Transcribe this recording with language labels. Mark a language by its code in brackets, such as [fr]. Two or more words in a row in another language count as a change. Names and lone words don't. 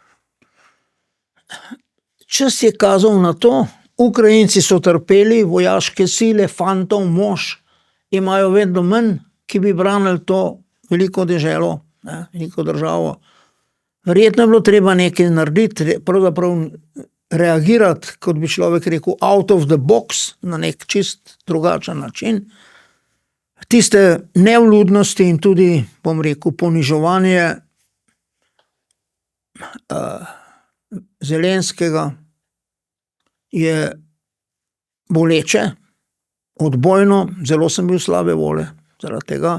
[sl] Čas je kazal na to, Ukrajinci so trpeli, vojaške sile, fantov, mož imajo vedno manj, ki bi branili to veliko deželo, ne, veliko državo. Verjetno je bilo treba nekaj narediti, pravzaprav reagirati, kot bi človek rekel, [en] out of the box, [sl] na nek čist drugačen način. Tiste nevljudnosti in tudi, bom rekel, ponižovanje Zelenskega je boleče, odbojno, zelo sem bil slabe volje zaradi tega.